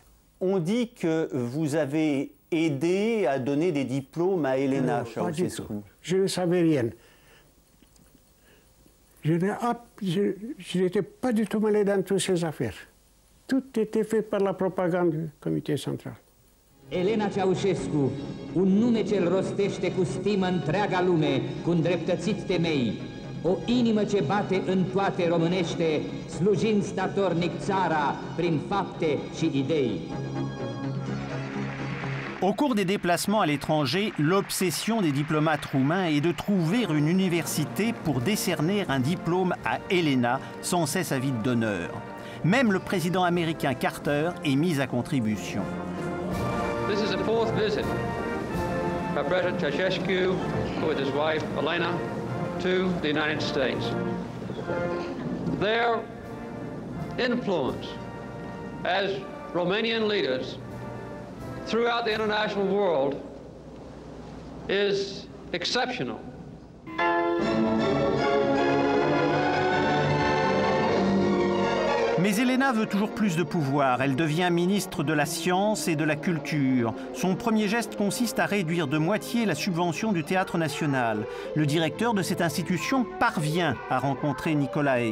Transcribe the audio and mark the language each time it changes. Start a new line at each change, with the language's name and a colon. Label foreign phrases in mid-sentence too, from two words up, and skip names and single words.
French: On dit que vous avez aidé à donner des diplômes à Elena Ceausescu. Je ne savais rien. Je n'étais pas du tout mêlé dans toutes ces affaires. Tout était fait par la propagande du comité central.
Romanian: Elena Ceausescu, un nume ce-l rostește cu stimă întreaga lume, cu îndreptățit temei. O inimă ce bate în toate românește, slujind statornic țara prin fapte și idei.
French: Au cours des déplacements à l'étranger, l'obsession des diplomates roumains est de trouver une université pour décerner un diplôme à Elena, sans cesse avide d'honneur. Même le président américain Carter est mis à contribution.
English: This is the 4th visit by President Ceausescu with his wife Elena to the United States. Their influence as Romanian leaders throughout the international world is exceptional.
French: Mais Elena veut toujours plus de pouvoir. Elle devient ministre de la Science et de la Culture. Son premier geste consiste à réduire de moitié la subvention du Théâtre national. Le directeur de cette institution parvient à rencontrer Nicolae.